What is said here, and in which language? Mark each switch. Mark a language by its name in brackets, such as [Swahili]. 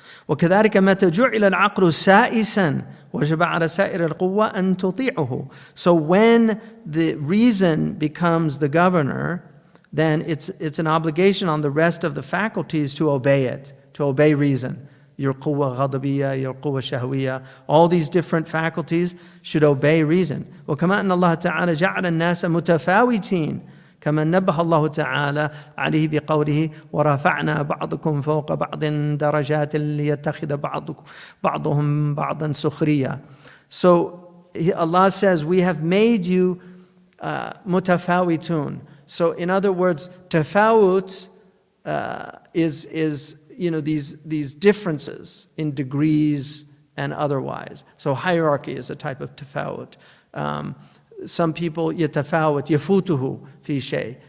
[Arabic] وكذلك متى جعل العقل سائسا وجب على سائر القوة أن تطيعه. [English] So when the reason becomes the governor, then it's an obligation on the rest of the faculties to obey it, to obey reason. Your quwwa ghadabiyya, your quwwa shahwiyya, all these different faculties should obey reason. [Arabic] وكما أن الله تعالى جعل الناس متفاوتين كما نبه الله تعالى عليه بقوله ورفعنا بعضكم فوق بعض درجات ليتخذ بعضهم بعضا سخريا. [English] So Allah says, we have made you mutafawitun. So in other words, tafawut is these differences in degrees and otherwise. So hierarchy is a type of tafawut. Some people yatafawat yafutuhu fi shay.